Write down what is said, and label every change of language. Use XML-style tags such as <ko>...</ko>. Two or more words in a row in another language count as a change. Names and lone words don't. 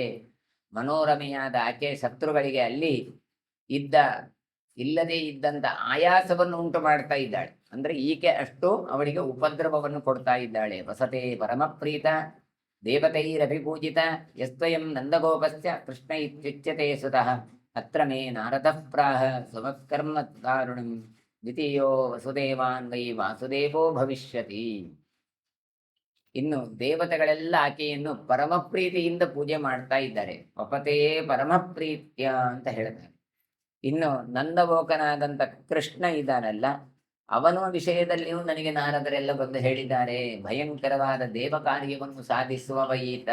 <kn>ಮನೋರಮೆಯಾದ ಆಕೆ ಶತ್ರುಗಳಿಗೆ ಅಲ್ಲಿ ಇಲ್ಲದೇ ಇದ್ದಂತ ಆಯಾಸವನ್ನು ಉಂಟು ಮಾಡ್ತಾ ಇದ್ದಾಳೆ. ಅಂದ್ರೆ ಈಕೆ ಅಷ್ಟು ಅವಳಿಗೆ ಉಪದ್ರವವನ್ನು ಕೊಡ್ತಾ ಇದ್ದಾಳೆ.</kn> <sa>ವಸತೆ ಪರಮಪ್ರೀತ ದೇವತೈರಭಿಪೂಜಿತ ಯಸ್ತ್ವಯಂ ನಂದಗೋಪಸ್ಯ ಕೃಷ್ಣ ಇತ್ಯುಚ್ಯತೆ ಸುತಃ ಅತ್ರ ಮೇ ನಾರದಃ ಪ್ರಾಹ ಸ್ವಮತ್ಕರ್ಮ ದಾರುಣಂ ದ್ವಿತೀಯೋ ವಸುದೇವಾನ್ ವೈ ವಾಸುದೇವೋ ಭವಿಷ್ಯತಿ.</sa> <kn>ಇನ್ನು ದೇವತೆಗಳೆಲ್ಲ ಆಕೆಯನ್ನು ಪರಮಪ್ರೀತಿಯಿಂದ ಪೂಜೆ ಮಾಡ್ತಾ ಇದ್ದಾರೆ.</kn> <sa>ವಪತೇ ಪರಮಪ್ರೀತ್ಯ</sa> <kn>ಅಂತ ಹೇಳ್ತಾರೆ. ಇನ್ನು ನಂದಗೋಕನಾದಂಥ ಕೃಷ್ಣ ಇದ್ದಾನಲ್ಲ, ಅವನ ವಿಷಯದಲ್ಲಿಯೂ ನನಗೆ ನಾರದರೆಲ್ಲ ಬಂದು ಹೇಳಿದ್ದಾರೆ, ಭಯಂಕರವಾದ ದೇವ ಕಾರ್ಯವನ್ನು ಸಾಧಿಸುವವ ಈತ.</kn>